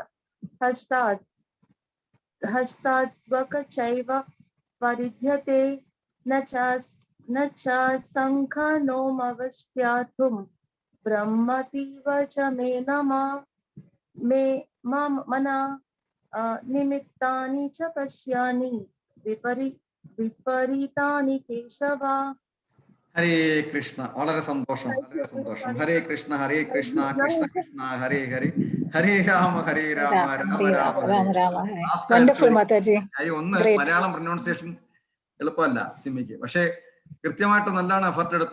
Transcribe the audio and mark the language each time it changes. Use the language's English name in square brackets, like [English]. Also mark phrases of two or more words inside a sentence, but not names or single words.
[Sanskrit] हस्ताद्वक चैव परिध्यते न च शङ्खनोमवस्याथुं ब्रह्मतीव च मे मना निमित्तानि च पश्यानि विपरीतानि केशव [Malayalam] ഹരേ കൃഷ്ണ. വളരെ സന്തോഷം, വളരെ സന്തോഷം. ഹരേ കൃഷ്ണ കൃഷ്ണ കൃഷ്ണ ഹരേ ഹരേ, ഹരേ രാമ രാമ രാമ രാമ ഹരേ. കാര്യം ഒന്ന്, മലയാളം പ്രൊനൗൺസിയേഷൻ എളുപ്പമല്ല സിമിക്ക്, പക്ഷേ കൃത്യമായിട്ട് നല്ലോണം എഫർട്ട് എടുത്തു.